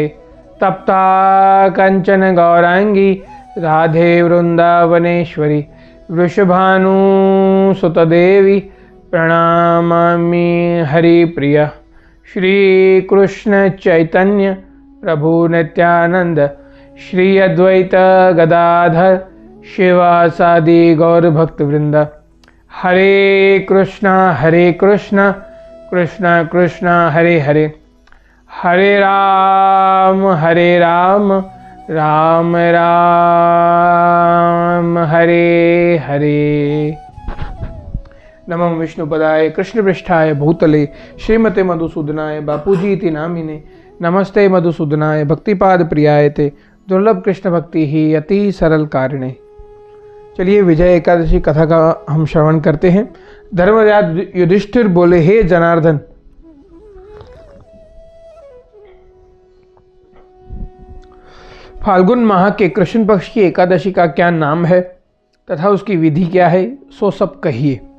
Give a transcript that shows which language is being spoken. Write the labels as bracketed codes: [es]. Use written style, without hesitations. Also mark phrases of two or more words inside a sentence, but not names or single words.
[sa] तप्ता कंचन गौरांगी राधे वृंदावनेश्वरी, वृषभानुसुतदेवी प्रणमामि हरिप्रिया। श्री कृष्ण चैतन्य प्रभु नित्यानंद, श्री अद्वैत गदाधर शिवासादि गौर भक्त वृंद। हरे कृष्णा कृष्णा कृष्णा हरे हरे, हरे राम राम राम हरे हरे। नमः विष्णुपदाय कृष्णपृष्ठाय भूतले श्रीमते मधुसूदनाय बापूजी इति नामिने, नमस्ते मधुसूदनाय भक्तिपाद प्रियाय ते दुर्लभ कृष्ण भक्ति ही अति सरल कारिणे। [hi] चलिए विजय एकादशी कथा का हम श्रवण करते हैं। धर्मराज युधिष्ठिर बोले, हे जनार्दन, फाल्गुन माह के कृष्ण पक्ष की एकादशी का क्या नाम है तथा उसकी विधि क्या है, सो सब कहिए।